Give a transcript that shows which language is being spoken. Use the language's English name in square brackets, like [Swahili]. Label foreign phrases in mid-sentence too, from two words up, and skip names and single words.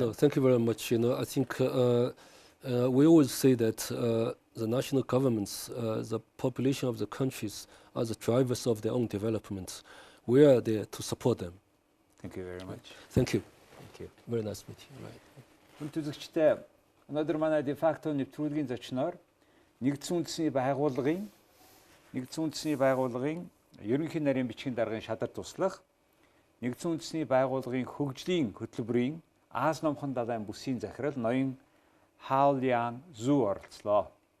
[English] No, thank you very much. I think we always say that the national governments, the population of the countries are the drivers of their own development. We are there to support them. Thank you very much. Thank you. Thank you. Very nice meeting. Right. [Mongolian] Хүндэтгэгчтэй өнөөдөр манай [Latin] de facto [Mongolian] нэвтрүүлгийн зочноор Нэгдсэн үндэсний байгууллагын ерөнхий нарийн бичгийн даргын шадар туслах Нэгдсэн үндэсний байгууллагын хөгжлийн хөтөлбөрийн Аз номхон далайн бүсийн захирал ноён Хаолиан Зүү оролцлоо.